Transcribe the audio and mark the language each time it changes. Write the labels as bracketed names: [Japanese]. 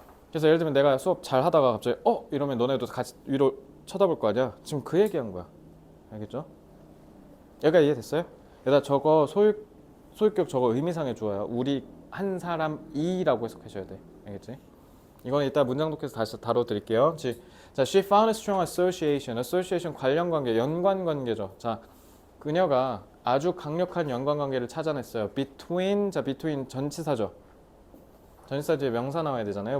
[Korean] 그래서 예를 들면 내가 수업 잘 하다가 갑자기 이러면 너네도 같이 위로 쳐다볼 거 아니야? 지금 그 얘기한 거야. 알겠죠? 여기가 이해됐어요? 여기다 저거 소유격 저거 의미상의 주어야. 우리 한 사람이라고 해석하셔야 돼. 알겠지? 이건 이따 문장 독해서 다시 다뤄드릴게요. 자, [English] she found a strong association. [Korean] association 관련 관계, 연관 관계죠. 자, 그녀가 아주 강력한 연관 관계를 찾아냈어요. between, 자, between 전치사죠. 전치사 뒤에 명사 나와야 되잖아요.